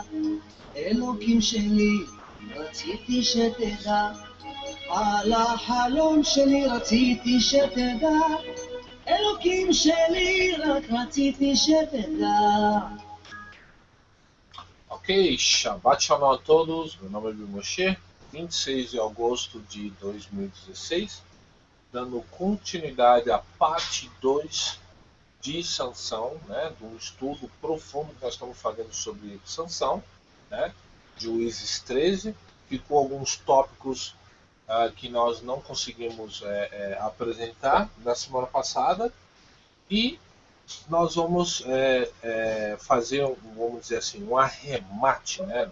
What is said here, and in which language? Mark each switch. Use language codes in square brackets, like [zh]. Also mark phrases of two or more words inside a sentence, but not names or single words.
[he] אלוקים שלי, רציתי שתדע, על החלום שלי רציתי שתדע. אלוקים שלי, רק רציתי שתדע. [pt] Ok, [he] שבת שלום [pt] a todos, meu nome é Bill Moshe, 26 de agosto de 2016, dando continuidade à parte 2 de Sansão, né, de um estudo profundo que nós estamos fazendo sobre Sansão, né, Juízes 13, ficou alguns tópicos que nós não conseguimos apresentar na semana passada, e nós vamos fazer, vamos dizer assim, um arremate, né?